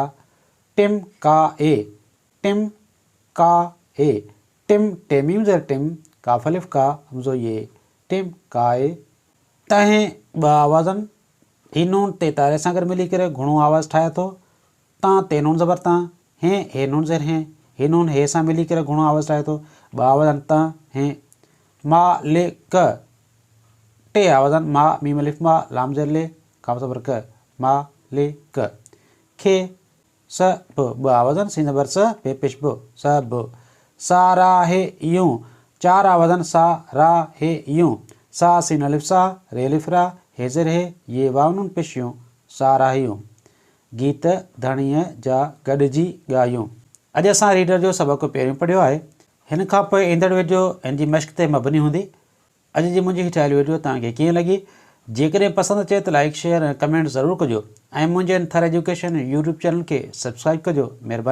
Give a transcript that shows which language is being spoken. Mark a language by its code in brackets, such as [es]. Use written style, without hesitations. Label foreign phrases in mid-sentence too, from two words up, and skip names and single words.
[sd] टिम का ए टिम का ए टिम टेमीम ज़र टिम काफ अलिफ का हमज़ो ये टिम का ए। तंहिं ॿ आवाज़नि ही नून ते तारे सां गॾु मिली करे घणो आवाज़ु ठाहे थो। तां ते नून ज़बर तां हे नून ज़र हे नून हे सां मिली करे घणो आवाज़ु ठाहे थो ॿ आवाज़नि तां हे। मा ले क टे आवाज़नि मा मीम अलिफ मा लाम ज़र ले काफ ज़बर क मा ले क। खे स ब आवाज़नि सीन ज़बर स पे पेश ब सब। सा रा हे यूं चार आवाज़नि सा रा हे यूं। सा सीन अलिफ सा रे अलिफ रा हे ज़र हे ये वावनुन पेशियूं साराहियूं। गीत धणीअ जा गॾिजी ॻायूं। अॼु असां रीडर जो सबक़ु पहिरियों पढ़ियो आहे। हिन खां पोइ ईंदड़ वीडियो हिन जी मश्क ते मबनी हूंदी। अॼु जी मुंहिंजी ठाहियल वीडियो तव्हांखे कीअं लॻी जेकॾहिं पसंदि अचे त [en] like share [sd] ऐं कमेंट ज़रूरु कजो ऐं मुंहिंजे अंथर एजुकेशन यूट्यूब चैनल खे सब्सक्राइब कजो।